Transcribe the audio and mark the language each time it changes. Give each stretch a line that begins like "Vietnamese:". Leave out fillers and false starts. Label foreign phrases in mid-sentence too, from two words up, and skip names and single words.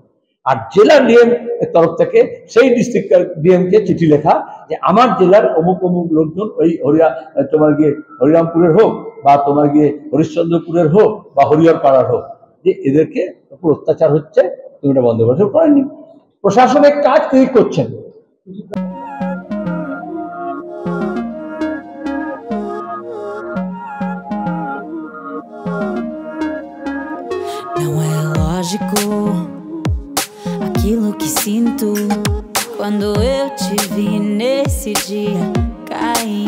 Bangla: আর জেলা ডিএম এর তরফ থেকে সেই ডিস্ট্রিক্ট ডিএম কে চিঠি লেখা যে আমার জেলার অমুক অমুক লোকজন ওই তোমার গিয়ে হরিরামপুরের হোক বা তোমার গিয়ে হরিশ্চন্দ্রপুরের হোক বা হরিহর পাড়ার হোক, যে এদেরকে উপর অত্যাচার হচ্ছে, তুমি এটা বন্ধ করেনি। প্রশাসনিক কাজ তিনি করছেন।
Portuguese: Não é lógico aquilo que sinto quando eu te vi nesse dia cair.